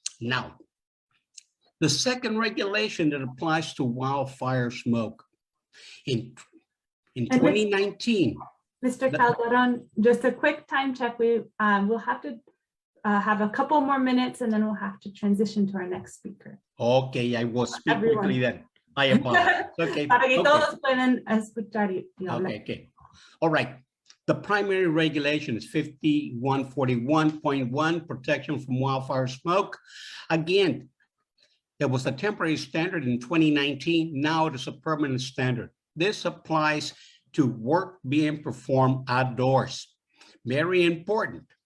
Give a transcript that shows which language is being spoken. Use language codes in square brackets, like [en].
[en] Now, the second regulation that applies to wildfire smoke in 2019. Mr. Calderon, just a quick time check. We'll have to have a couple more minutes and then we'll have to transition to our next speaker. Okay, I will speak quickly then. I apologize. Okay. [es] Para que todos puedan escuchar y hablar. [en] Okay. All right. The primary regulation is 5141.1, protection from wildfire smoke. Again, there was a temporary standard in 2019. Now it is a permanent standard. This applies to work being performed outdoors. Very important.